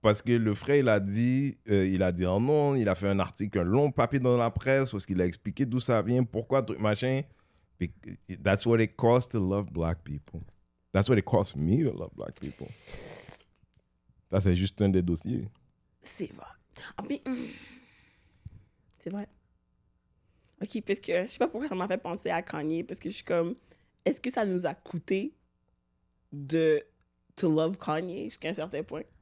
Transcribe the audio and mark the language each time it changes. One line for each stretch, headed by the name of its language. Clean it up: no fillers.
French: Parce que le frère, il a dit en nom, il a fait un article, un long papier dans la presse, parce qu'il a expliqué d'où ça vient, pourquoi, truc, machin. Puis,
English: that's what it costs to love black people. That's what it costs me to love black people.
French: Ça, c'est juste un des dossiers. C'est vrai. Ah, puis, c'est vrai. Ok, parce que je sais pas pourquoi ça m'a fait penser à Kanye, parce que je suis comme, est-ce que ça nous a coûté de
English: to love
French: Kanye jusqu'à un certain point?